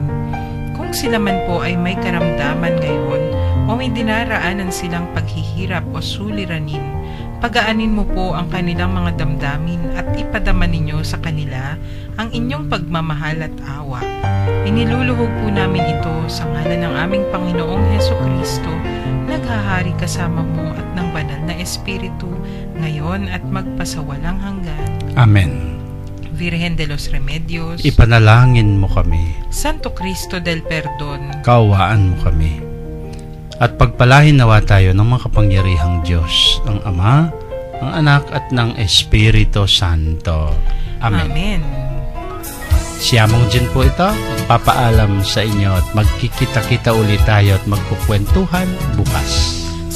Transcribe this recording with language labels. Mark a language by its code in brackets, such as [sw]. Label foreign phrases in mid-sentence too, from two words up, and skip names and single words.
[tl] Kung sila man po ay may karamdaman ngayon o may dinaraanan silang paghihirap o suliranin, pagaanin mo po ang kanilang mga damdamin at ipadama ninyo sa kanila ang inyong pagmamahal at awa. Iniluluhog po namin ito sa ngalan ng aming Panginoong Hesukristo, naghahari kasama mo at ng Banal na Espiritu, ngayon at magpasawalang hanggan. Amen. Virgen de los Remedios, Ipanalangin mo kami. Santo Cristo del Perdon, Kaawaan mo kami. At pagpalain nawa tayo ng makapangyarihang Diyos, ang Ama, ang Anak at ng Espiritu Santo. Amen. Amen. Siyamong Jin po ito, papaalam sa inyo at magkikita-kita ulit tayo at magkukwentuhan bukas.